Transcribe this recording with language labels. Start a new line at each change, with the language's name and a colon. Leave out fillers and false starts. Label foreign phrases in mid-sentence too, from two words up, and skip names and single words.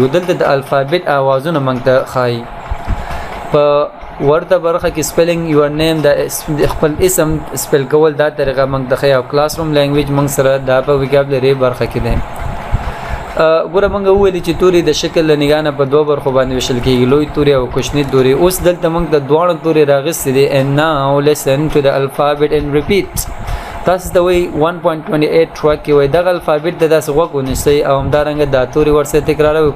Pashto: دلته د الفابet اوازونه موږ ته ښایي. په ورته برخه کې
English: spelling your name
Pashto: د خپل اسم سپیل کول دا طریقه موږ د ښایي او
English: class room language
Pashto: موږ سره دا په ویکابلري برخه کې دی. ګوره موږ وویلي چې توري د شکل له نګاه نه په دوه برخو باندې ویشل کېږي، لوی توري او کوچني توري. اوس دلته موږ د دواړو توري راغستې دي.
English: and now listen to the alphabet and repeat.
Pashto: تاسو ته وایي 1.28 ټرک کې وایي دغه الفابet د داسې غوږ ونیسئ او همدارنګه دا توري ورسره تکراروئ.